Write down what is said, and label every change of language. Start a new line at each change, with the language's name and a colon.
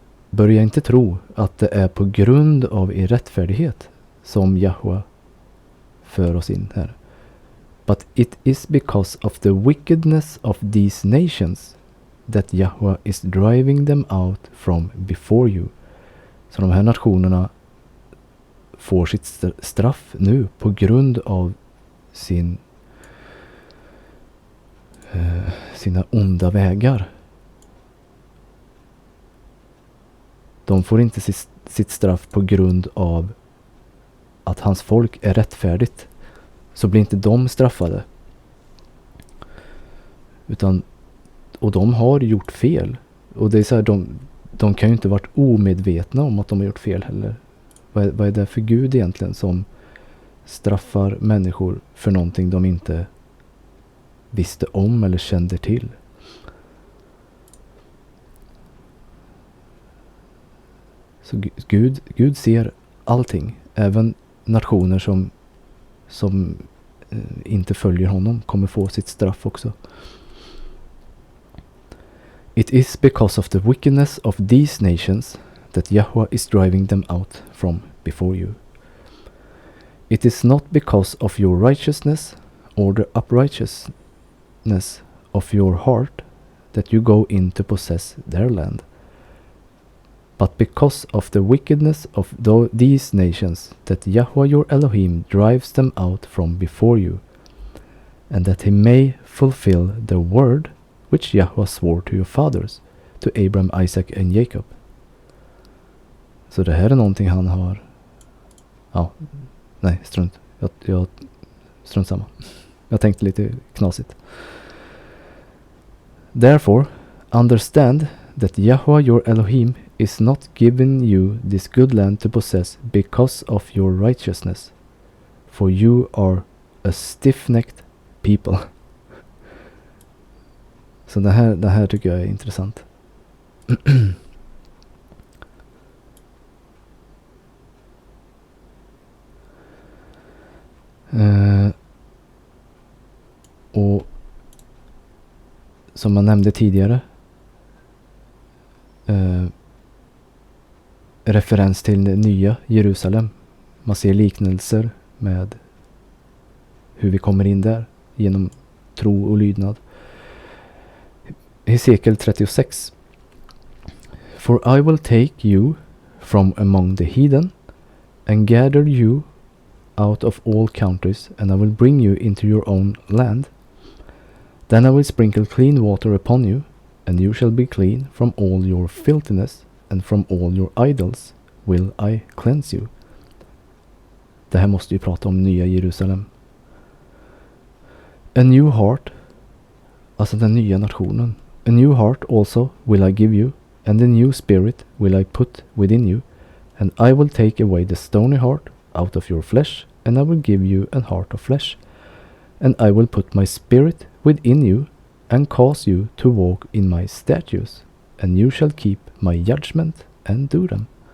Swedish: Börja inte tro att det är på grund av er rättfärdighet som Yahweh för oss in här.
English: But it is because of the wickedness of these nations that Yahweh is driving them out from before you.
Swedish: Så de här nationerna får sitt straff nu på grund av sina onda vägar. De får inte sitt straff på grund av att hans folk är rättfärdigt. Så blir inte de straffade. Och de har gjort fel. Och det är så här, de kan ju inte varit omedvetna om att de har gjort fel heller. Vad är det för Gud egentligen som straffar människor för någonting de inte visste om eller kände till? Så Gud ser allting. Även nationer som inte följer honom kommer få sitt straff också.
English: It is because of the wickedness of these nations that Yahweh is driving them out from before you. It is not because of your righteousness or the uprightness of your heart that you go in to possess their land, but because of the wickedness of these nations that Yahweh your Elohim drives them out from before you, and that he may fulfill the word which Yahweh swore to your fathers, to Abraham, Isaac and Jacob.
Swedish: Så det här är någonting han har... Ja, nej, strunt. Jag strunt samma. Jag tänkte lite knasigt.
English: Therefore, understand that Yahweh your Elohim is not giving you this good land to possess because of your righteousness, for you are a stiff-necked people.
Swedish: Så det här tycker jag är intressant. Och som man nämnde tidigare, referens till Nya Jerusalem. Man ser liknelser med hur vi kommer in där genom tro och lydnad. Hesekiel 36.
English: For I will take you from among the heathen and gather you out of all countries, and I will bring you into your own land. Then I will sprinkle clean water upon you, and you shall be clean from all your filthiness, and from all your idols will I cleanse you.
Swedish: Det här måste ju prata om Nya Jerusalem.
English: A new heart,
Swedish: alltså den nya nationen.
English: A new heart also will I give you, and a new spirit will I put within you, and I will take away the stony heart out of your flesh, and I will give you an heart of flesh, and I will put my spirit within you, and cause you to walk in my statutes, and you shall keep my judgment and do them.